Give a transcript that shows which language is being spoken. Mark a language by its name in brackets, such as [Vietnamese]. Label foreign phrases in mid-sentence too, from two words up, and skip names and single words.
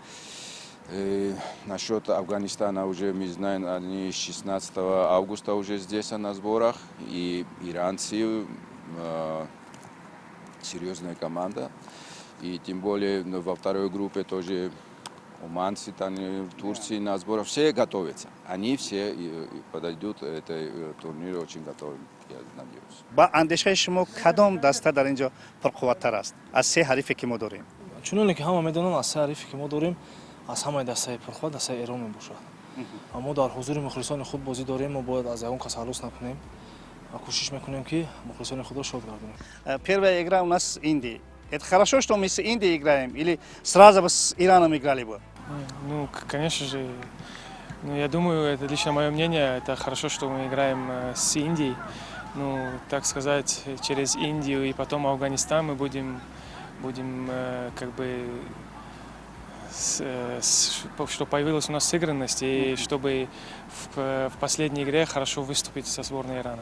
[Russian] Насчет Афганистана уже мы знаем, они 16 августа уже здесь на сборах, и иранцы серьезная команда, и тем более во второй группе тоже уманцы, там, Турции на сборах, все готовятся. Они все подойдут, это турнир очень готовы, я надеюсь. [Tajik] با اندیشه شما کدام دسته در اینجا پرقوت‌تر است از سه حریفی که ما داریم؟ чуноне ки ҳама медонанд аз се ҳарифе ки мо дорем аз ҳамаи дастаи пурқувват дастаи эрон мебошад. аммо дар ҳузури мухлисони худ бозӣ дорем, мо бояд аз ягон кас ҳалос накунем ва кӯшиш мекунем ки мухлисони худро шод гардонем. [Russian] Первая игра у нас Индия. Это хорошо, что мы с Индией играем, или сразу бы с Ираном играли бы? Ну, конечно же, я думаю, это лично мое мнение, это хорошо, что мы играем с Индией. Ну, так сказать, через Индию и потом Афганистан мы будем как бы, чтобы появилась у нас сыгранность, и чтобы в последней игре хорошо выступить со сборной Ирана.